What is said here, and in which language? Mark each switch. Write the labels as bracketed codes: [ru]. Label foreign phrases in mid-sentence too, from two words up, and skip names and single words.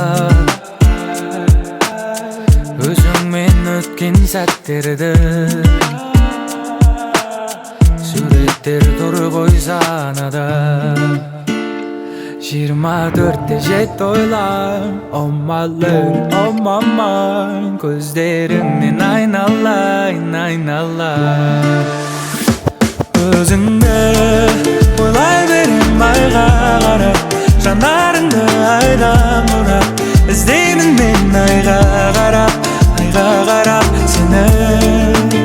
[kk] Өзіңмен өткен сәттерді суреттер тұр ғой санада. 24-те жетті ойлар, [en] oh my lady, oh my mind. [kk] Көздеріңнен айналайын. Өзіңді ойлай берем айға қарап, жанарыңды айдан бұрап, іздеймін мен айға қарап, айға қарап сені.